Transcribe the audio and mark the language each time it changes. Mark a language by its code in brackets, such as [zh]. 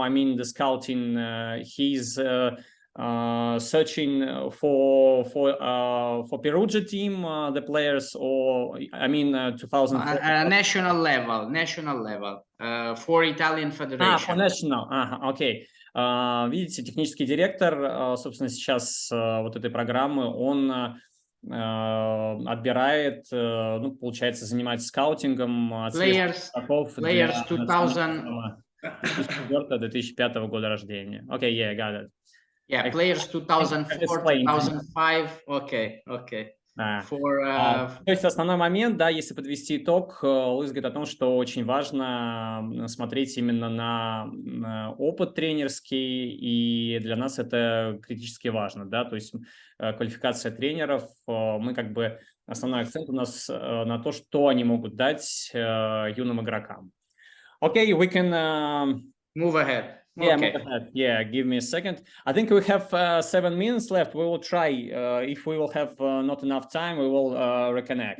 [en] I mean, the scouting. He's searching for Perugia team, the players, or I mean, 2004. National level for Italian Federation. For national. Okay. [ru] Видите, технический директор, собственно, сейчас вот этой программы, он отбирает, ну, получается, занимается скаутингом [en] players [ru] 2004-2005 года рождения. [en] Okay, yeah, got it. Yeah, players 2004, 2005. Okay. [ru] То есть основной момент, да, если подвести итог, Луис говорит о том, что очень важно смотреть именно на опыт тренерский, и для нас это критически важно, да, то есть квалификация тренеров, мы как бы, основной акцент у нас на то, что они могут дать юным игрокам. [en] Okay, we can move ahead. Yeah, okay. Yeah, give me a second. I think we have 7 minutes left. We will try. If we will have not enough time, we will reconnect.